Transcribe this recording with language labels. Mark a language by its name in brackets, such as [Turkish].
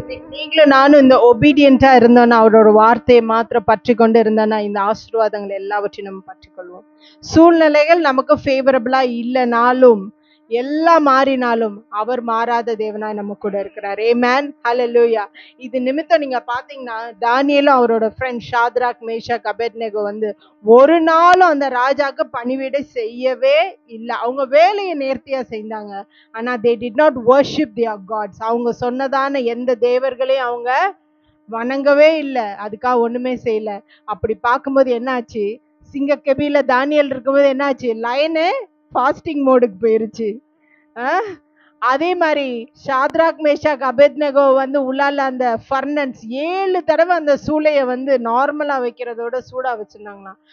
[Tamil] நீங்களும் நானும் இந்த ஒபீடியண்டா இருந்தோம்னா, அவரோட வார்த்தையை மாத்திரம் பற்றி கொண்டு இருந்தோம்னா, இந்த ஆசீர்வாதங்கள் எல்லாவற்றையும் நம்ம பற்றிக்கொள்வோம். சூழ்நிலைகள் நமக்கு ஃபேவரபிளா இல்லைனாலும் எல்லாம் மாறினாலும் அவர் மாறாத தேவனாய் நம்ம கூட இருக்கிறார். ஆமென், ஹல்லேலூயா. இது நிமித்தம் நீங்க பாத்தீங்கன்னா தானியேலும் அவரோட ஃப்ரெண்ட் ஷாத்ராக் மேஷாக் அபேத்நேகோ ஒரு நாளும் அந்த ராஜாக்கு பணிவிடை செய்யவே இல்லை. அவங்க வேலையை நேர்த்தியா செய்தாங்க. [English] ஆனா they did not worship their gods. [Tamil] அவங்க சொன்னதான எந்த தேவர்களையும் அவங்க வணங்கவே இல்லை, அதுக்காக ஒண்ணுமே செய்யல. அப்படி பார்க்கும்போது என்ன ஆச்சு, சிங்க கெபியில தானியல் இருக்கும்போது என்ன ஆச்சு, லயனு ஃபாஸ்டிங் மோடுக்கு போயிருச்சு. அதே மாதிரி ஷாத்ராக் மேஷாக் அபேத்நேகோ உள்ளால அந்த ஃபர்னன்ஸ் 7 தடவை அந்த சூளையை நார்மலா வைக்கிறதோட சூடா வச்சிருந்தாங்களாம்.